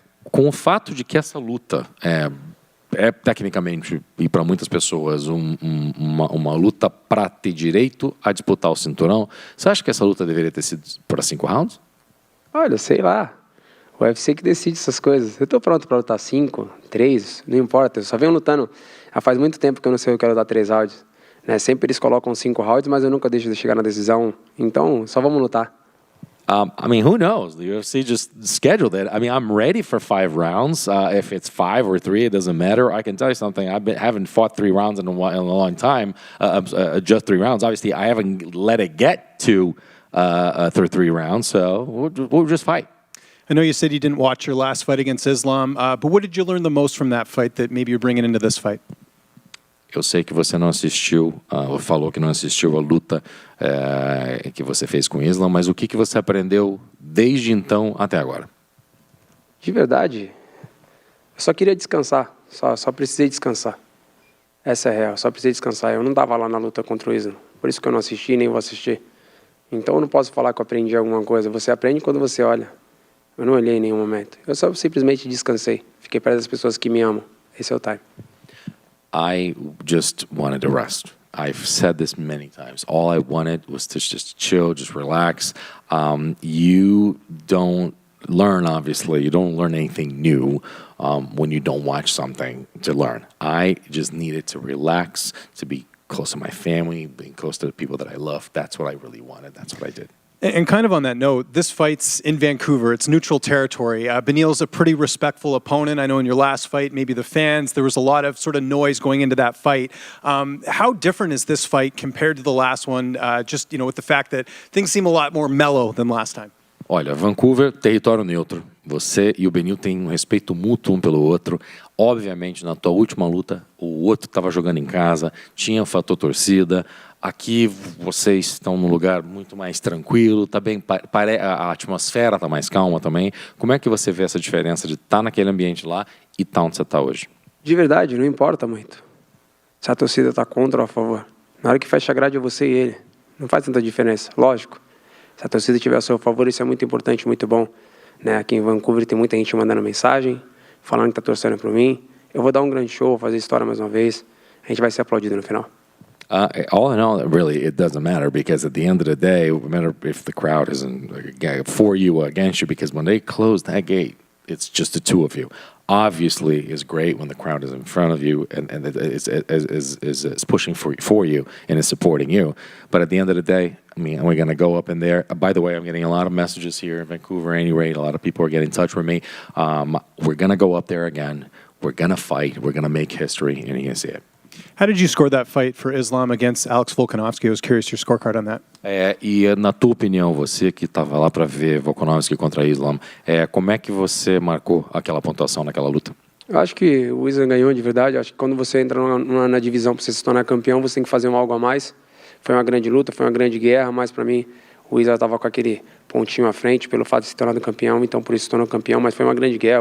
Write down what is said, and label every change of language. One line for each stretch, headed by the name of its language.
Portuguese: Com o fato de que essa luta é tecnicamente, e para muitas pessoas, uma luta para ter direito a disputar o cinturão, você acha que essa luta deveria ter sido para 5 rounds? Olha, sei lá. O UFC que decide essas coisas. Eu tô pronto pra lutar 5, 3, não importa. Eu só venho lutando. Já faz muito tempo que eu não sei o que eu quero lutar 3 rounds. Né? Sempre eles colocam 5 rounds, mas eu nunca deixo de chegar na decisão. Então, só vamos lutar.
English: I mean, who knows? The UFC just scheduled it. I mean, I'm ready for 5 rounds. If it's 5 or 3, it doesn't matter. I can tell you something. Haven't fought 3 rounds in a long time. Just 3 rounds. Obviously, I haven't let it get to 3 rounds. So we'll just fight. I know you said you didn't watch your last fight against Islam, but what did you learn the most from that fight that maybe you're bringing into this fight?
Portuguese: Eu sei que você não assistiu, falou que não assistiu a luta que você fez com o Islam, mas o que você aprendeu desde então até agora? De verdade, eu só queria descansar. Só precisei descansar. Essa é a real, só precisei descansar. Eu não estava lá na luta contra o Islam, por isso que eu não assisti nem vou assistir. Então eu não posso falar que eu aprendi alguma coisa. Você aprende quando você olha. Eu não olhei em nenhum momento. Eu só simplesmente descansei. Fiquei perto das pessoas que me amam. Esse é o time.
English: I just wanted to rest. I've said this many times. All I wanted was to just chill, just relax. You don't learn, obviously. You don't learn anything new when you don't watch something to learn. I just needed to relax, to be close to my family, being close to the people that I love. That's what I really wanted. That's what I did. And kind of on that note, this fight's in Vancouver. It's neutral territory. Beneil's a pretty respectful opponent. I know in your last fight, maybe the fans, there was a lot of sort of noise going into that fight. How different is this fight compared to the last one, just with the fact that things seem a lot more mellow than last time?
Portuguese: Olha, Vancouver, território neutro. Você e o Beneil têm um respeito mútuo um pelo outro. Obviamente, na tua última luta, o outro estava jogando em casa, tinha o fator torcida. Aqui vocês estão num lugar muito mais tranquilo, tá bem, a atmosfera está mais calma também. Como é que você vê essa diferença de estar naquele ambiente lá e estar onde você está hoje? De verdade, não importa muito. Se a torcida está contra ou a favor. Na hora que fecha a grade é você e ele. Não faz tanta diferença, lógico. Se a torcida estiver a seu favor, isso é muito importante, muito bom. Né? Aqui em Vancouver tem muita gente mandando mensagem, falando que está torcendo por mim. Eu vou dar um grande show, vou fazer história mais uma vez. A gente vai ser aplaudido no final.
English: All in all, really, it doesn't matter because at the end of the day, it doesn't matter if the crowd isn't for you or against you, because when they close that gate, it's just the two of you. Obviously, it's great when the crowd is in front of you and is pushing for you and is supporting you. But at the end of the day, I mean, we're going to go up in there. By the way, I'm getting a lot of messages here in Vancouver. At any rate, a lot of people are getting in touch with me. We're going to go up there again. We're going to fight. We're going to make history, and you're going to see it. How did you score that fight for Islam against Alex Volkanovski? I was curious your scorecard on that.
Portuguese: E na tua opinião, você que estava lá para ver Volkanovski contra Islam, como é que você marcou aquela pontuação naquela luta? Eu acho que o Islam ganhou de verdade. Eu acho que quando você entra na divisão para você se tornar campeão, você tem que fazer algo a mais. Foi uma grande luta, foi uma grande guerra, mas para mim o Islam estava com aquele pontinho à frente pelo fato de se tornar campeão, então por isso se tornou campeão, mas foi uma grande guerra.